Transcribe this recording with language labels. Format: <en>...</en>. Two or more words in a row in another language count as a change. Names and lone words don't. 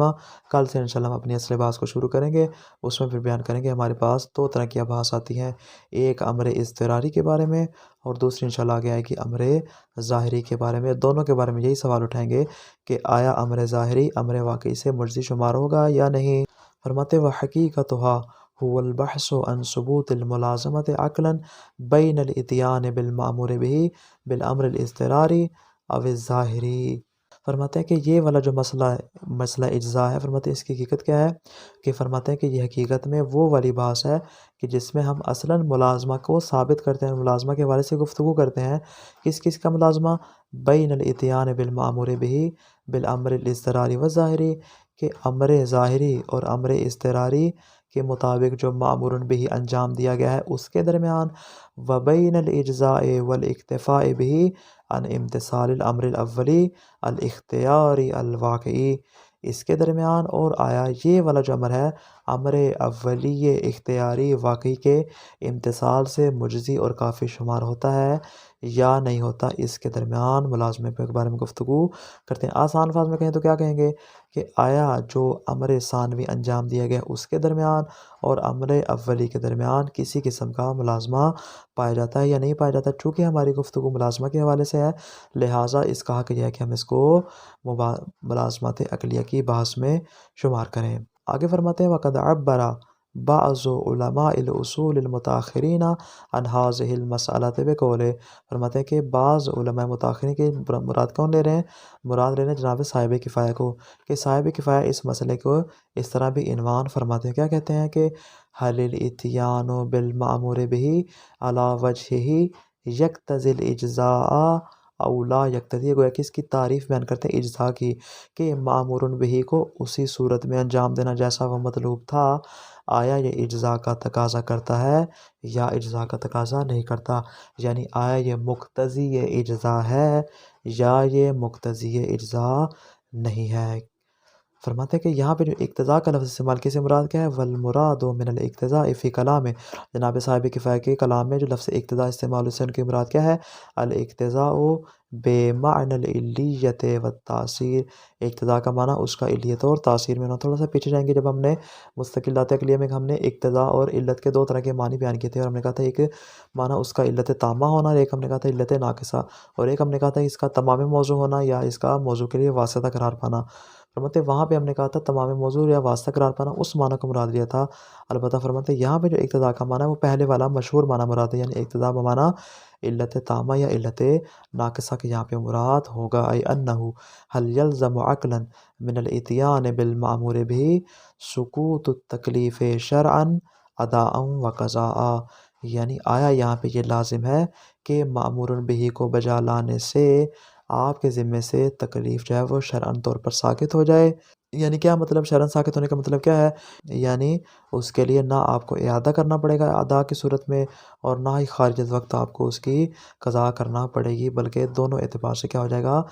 <ur>کل سے انشاءاللہ ہم اپنی اصل بحث کو شروع کریں گے، اس میں پھر بیان کریں گے ہمارے پاس دو طرح کی ابحاث آتی ہیں، ایک امر اضطراری کے بارے میں اور دوسری انشاءاللہ آگے آئے گی امر ظاہری کے بارے میں۔ دونوں کے بارے میں یہی سوال اٹھائیں گے کہ آیا امر ظاہری امر واقعی سے مجزی شمار ہوگا یا نہیں۔</ur> <ar>فرماتے وحقیقتها هو البحث عن ثبوت الملازمة عقلا بین الاتیان بالمأمور به بالامر الاضطراری او الظاہری۔</ar> <ur>فرماتے ہیں کہ یہ والا جو مسئلہ اجزاء ہے، فرماتے ہیں اس کی حقیقت کیا ہے، کہ فرماتے ہیں کہ یہ حقیقت میں وہ والی بحث ہے کہ جس میں ہم اصلاً ملازمہ کو ثابت کرتے ہیں، ملازمہ کے حوالے سے گفتگو کرتے ہیں۔ کس کا ملازمہ؟</ur> <ar>بین الاتیان بالمأمور به بالامر الاضطراری والظاہری،</ar> <ur>کہ امر ظاہری اور امر اضطراری کے مطابق جو مأمور به انجام دیا گیا ہے اس کے درمیان،</ur> <ar>وبین الاجزاء والاکتفاء به عن امتثال الامر الاولی الاختیاری الواقعی،</ar> <ur>اس کے درمیان، اور آیا یہ والا جو امر ہے امر اولی اختیاری واقعی کے امتثال سے مجزی اور کافی شمار ہوتا ہے یا نہیں ہوتا، اس کے درمیان ملازمے کے بارے میں گفتگو کرتے ہیں۔ آسان الفاظ میں کہیں تو کیا کہیں گے کہ آیا جو امر ثانوی انجام دیا گیا اس کے درمیان اور امر اولی کے درمیان کسی قسم کا ملازمہ پایا جاتا ہے یا نہیں پایا جاتا۔ چونکہ ہماری گفتگو ملازمہ کے حوالے سے ہے، لہٰذا اس کا حق یہ ہے کہ ہم اس کو ملازمات عقلیہ کی بحث میں شمار کریں۔ آگے فرماتے ہیں</ur> <ar>وَقَدْ عَبَّرَ بعض علماء الاصول المتاخرین عن هذه المسألة بقوله،</ar> <ur>فرماتے ہیں کہ بعض علماء متاخرین کے مراد کون لے رہے ہیں؟ مراد لے رہے ہیں جناب صاحب کفایہ کو، کہ صاحب کفایہ اس مسئلے کو اس طرح بھی عنوان فرماتے ہیں، کیا کہتے ہیں کہ</ur> <ar>هل الاتیان بالمأمور به على وجهه یقتضی الاجزاء او لا یقتضی،</ar> <ur>گویا کہ اس کی تعریف بیان کرتے ہیں اجزاء کی، کہ مأمور به کو اسی صورت میں انجام دینا جیسا وہ مطلوب تھا، آیا یہ اجزاء کا تقاضا کرتا ہے یا اجزاء کا تقاضا نہیں کرتا، یعنی آیا یہ مقتضی اجزاء ہے یا یہ مقتضی اجزاء نہیں ہے۔ فرماتے ہیں کہ یہاں پہ جو اقتضاء کا لفظ استعمال کیسے مراد کیا ہے؟</ur> <ar>والمراد من الاقتضاء فی کلام،</ar> <ur>جناب صاحب کفایہ کے کلام میں جو لفظ اقتضاء استعمال اس سے ان کی مراد کیا ہے؟</ur> <ar>الاقتضاء بمعنی العلیت والتاثیر،</ar> <ur>اقتضاء کا معنی اس کا علیت اور تاثیر میں ہونا۔ تھوڑا سا پیچھے جائیں گے، جب ہم نے مستقلات عقلیہ میں ہم نے اقتضاء اور علت کے دو طرح کے معنی بیان کیے تھے، اور ہم نے کہا تھا ایک معنی اس کا علت تامہ ہونا، اور ایک ہم نے کہا تھا علت ناقصہ، اور ایک ہم نے کہا تھا اس کا تمام موضوع ہونا یا اس کا موضوع کے لیے واسطہ قرار پانا۔ فرماتے وہاں پہ ہم نے کہا تھا تمام موضوع یا واسطہ قرار پانا، اس معنی کو مراد لیا تھا۔ البتہ فرماتے یہاں پہ جو اقتضاء کا معنی ہے وہ پہلے والا مشہور معنی مراد ہے، یعنی اقتضاء بمعنی علت تامہ یا علت ناقصہ کے یہاں پہ مراد ہوگا،</ur> <ar>ای انہو هل یلزم عقلا من الاتیان بالمأمور به سقوط التکلیف شرعا اداء و قضاء،</ar> <ur>یعنی آیا یہاں پہ یہ لازم ہے کہ مأمور به کو بجا لانے سے آپ کے ذمے سے تکلیف جو ہے وہ شرعاً طور پر ساقط ہو جائے، یعنی کیا مطلب شرعاً ساقط ہونے کا مطلب کیا ہے؟ یعنی اس کے لیے نہ آپ کو اعادہ کرنا پڑے گا ادا کی صورت میں، اور نہ ہی خارج از وقت آپ کو اس کی قضا کرنا پڑے گی، بلکہ دونوں اعتبار سے کیا ہو جائے گا؟</ur>